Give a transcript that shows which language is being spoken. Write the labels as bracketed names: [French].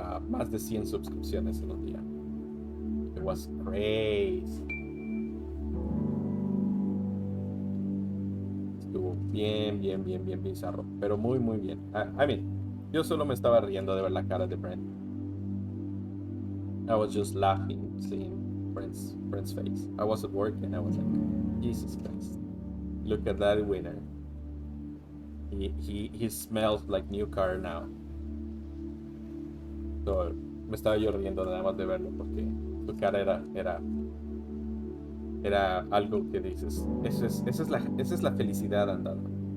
[Spanish] Más de 100 suscripciones en un día. [English] It was crazy. [Spanish] Estuvo bien bizarro, pero muy bien. [English] I mean, [Spanish] yo solo me estaba riendo de ver la cara de Brent. [English] I was just laughing seeing Brent's face. I was at work and I was like, Jesus Christ, look at that winner. He smells like new car now. [Spanish] So, me estaba yo riendo nada más de verlo porque su cara era algo que dices, esa es la felicidad andando.